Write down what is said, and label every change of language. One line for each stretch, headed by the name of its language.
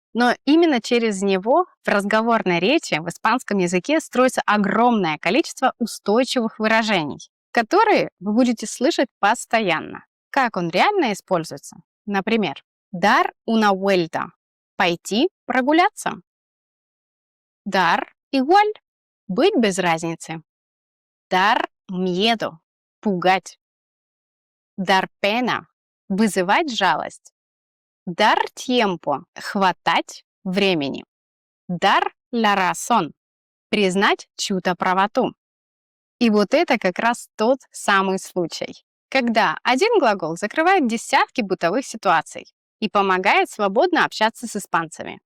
Russian: Но именно через него в разговорной речи в испанском языке строится огромное количество устойчивых выражений, которые вы будете слышать постоянно. Как он реально используется? Например,
Spanish: dar una vuelta
Russian: — пойти прогуляться.
Spanish: Dar igual
Russian: — быть без разницы.
Spanish: Dar miedo — пугать. Dar pena
Russian: — вызывать жалость.
Spanish: Dar tiempo
Russian: — хватать времени.
Spanish: Dar la razón
Russian: — признать чью-то правоту. И вот это как раз тот самый случай, когда один глагол закрывает десятки бытовых ситуаций и помогает свободно общаться с испанцами.